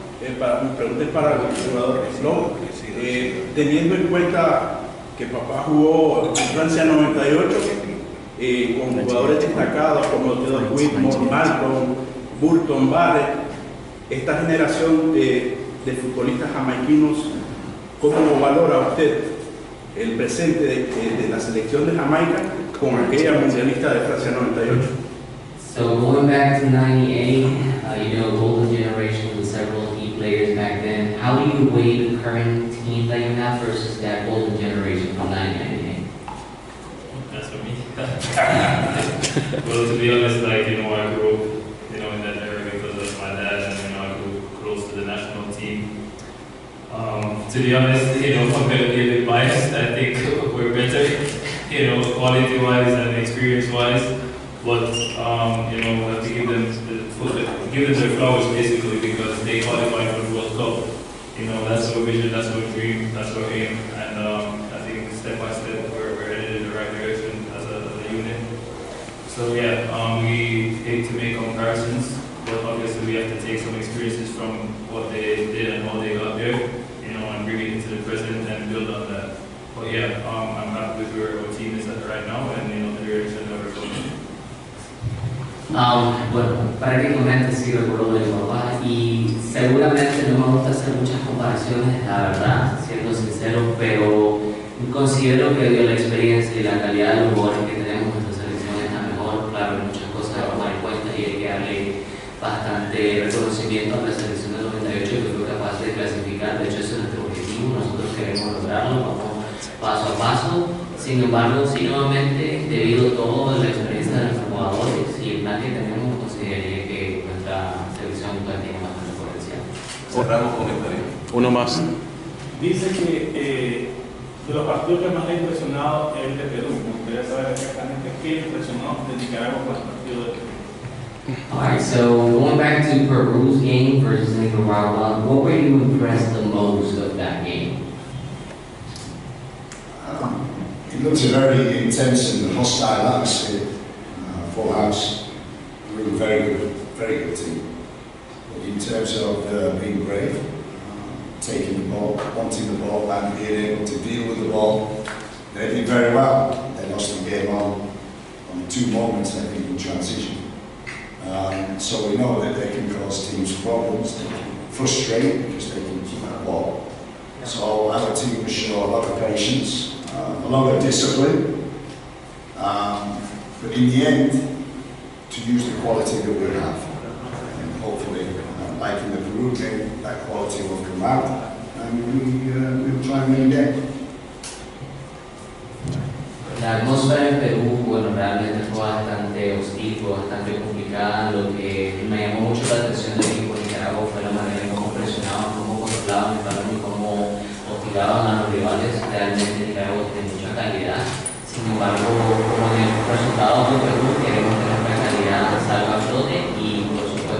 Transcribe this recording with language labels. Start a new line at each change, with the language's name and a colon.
Spanish: Mi pregunta es para el jugador Slow. Teniendo en cuenta que papá jugó en Francia 98 con jugadores destacados como Theodore Whitmore, Malcolm, Burton, Barrett, esta generación de futbolistas jamaiquinos, ¿cómo valora usted el presente de la selección de Jamaica con aquella mundialista de Francia 98?
English: So going back to 98, you know, golden generation with several key players back then. How do you weigh the current team that you have versus that golden generation from 1998? That's for me. Well, to be honest, like, you know, I grew up, you know, in that era because of my dad, and, you know, I grew close to the national team. To be honest, you know, I'm gonna be a bit biased. I think we're better, you know, quality-wise and experience-wise. But you know, we have to give them their flowers basically because they qualified for the World Cup. You know, that's our vision, that's our dream, that's our aim, and I think step by step we're headed in the right direction as a unit. So yeah, we hate to make comparisons, but obviously we have to take some experiences from what they did and how they got there, you know, and bring it into the present and build on that. But yeah, I'm happy with where our team is at right now and, you know, the direction that we're going.
Spanish: Bueno, prácticamente sí recuerdo de mi papá y seguramente no me gusta hacer muchas comparaciones, la verdad, siendo sincero, pero considero que dio la experiencia y la calidad de los jugadores que tenemos en nuestra selección es la mejor. Claro, hay muchas cosas a tomar en cuenta y hay que darle bastante reconocimiento a la selección del 98 que fue capaz de clasificar. De hecho, ese es nuestro objetivo, nosotros queremos lograrlo, vamos paso a paso. Sin embargo, sí, nuevamente, debido a toda la experiencia de nuestros jugadores y el plan que tenemos, consideraría que nuestra selección tiene bastante potencial. Cerramos comentario. Uno más. Dice que de los partidos que más le ha impresionado es el de Perú. Me gustaría saber exactamente qué le impresionó de Nicaragua con el partido de Perú.
English: Alright, so going back to Peru's game versus Nicaragua, what were you impressed the most of that game? It looks a very intense and hostile atmosphere. Full house, really very good team. But in terms of being brave, taking the ball, wanting the ball, and being able to deal with the ball, they did very well. They lost the game on 2 moments, I think, in transition. So we know that they can cause teams problems, they can frustrate because they can keep the ball. So our team will show a lot of patience. A lot of discipline, but in the end, to use the quality that we have, and hopefully, like in the Peru game, that quality will come out, and we'll try and win again.
Spanish: La atmósfera en Perú, bueno, realmente fue bastante hostil, fue bastante complicada. Lo que me llamó mucho la atención del equipo de Nicaragua fue la manera en cómo presionaban, cómo controlaban el balón y cómo hostigaban a los rivales. Realmente Nicaragua tiene mucha calidad. Sin embargo, como en el resultado de Perú, queremos que nuestra calidad salga a flote y por